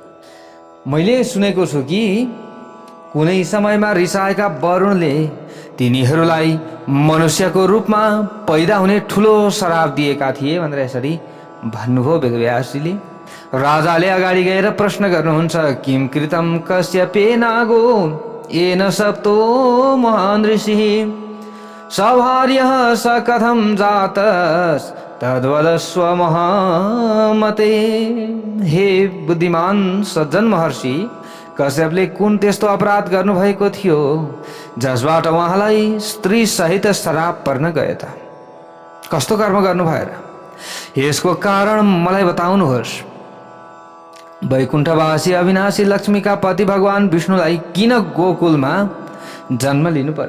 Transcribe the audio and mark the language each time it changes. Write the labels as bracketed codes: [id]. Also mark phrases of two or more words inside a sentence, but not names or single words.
[ne] मैले सुनेको छु कि कुनै समयमा रिसाएका वरुणले तिनीहरूलाई मनुष्यको रूपमा पैदा हुने ठुलो श्राप दिएका थिए भनेर यसरी भन्नुभयो वेदव्यासजीले। राजाले अगाडि गएर प्रश्न गर्नुहुन्छ, [sa] किम कृतम कश्यपे नागो येन सप्तो महान् ऋषिः सभार्यः स कथं जातस् तद्वदस्व महामते। [ne] हे बुद्धिमान सज्जन महर्षि, कश्यपले कुन त्यस्तो अपराध गर्नुभएको थियो जसबाट उहाँलाई स्त्री सहित श्राप पर्न गयो त? कस्तो कर्म गर्नु भएर? यसको कारण मलाई बताउनुहोस्। वैकुण्ठवासी अविनाशी लक्ष्मीका पति भगवान विष्णुलाई किन गोकुलमा जन्म लिनु पर्यो?